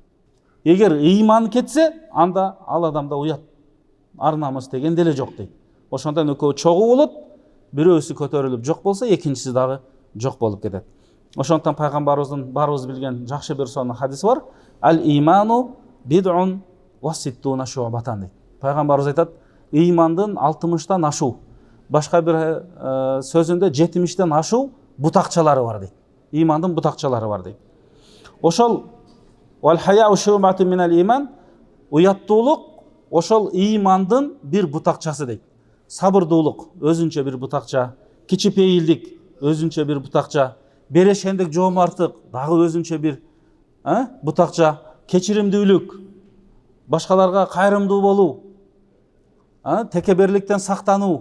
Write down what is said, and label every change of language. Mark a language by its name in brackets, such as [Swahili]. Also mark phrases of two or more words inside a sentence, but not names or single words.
[Kyrgyz] Эгер ыйман кетсе, анда ал адамда уят, ар намыс деген деле жок дейт. Ошондон экөөбү чогуу болот, бирөөсү көтөрүлүп жок болсо, экинчиси дагы жок болуп кетет. Ошондон пайгамбарыбыздын баарыбыз билген жакшы бир сонун хадиси бар. [Arabic] الإيمان بضع و ستون شعبة дейт. [Kyrgyz] Пайгамбарыбыз айтат, ыймандын 60тан ашуу, башка бир сөзүндө 70тен ашуу бутакчалары бар дейт. Ыймандын бутакчалары бар дейт. Ошол [Arabic] و الحياء شعبة من الإيمان, [Kyrgyz] уяттуулук ошол ыймандын бир бутакчасы дейт. Сабырдуулук өзүнчө бир бутакча, кичипейилдик өзүнчө бир бутакча, берешендик, жоомарттык дагы өзүнчө бир бутакча, кечиримдүүлүк, башкаларга кайрымдуу болуу, текеберликтен сактануу.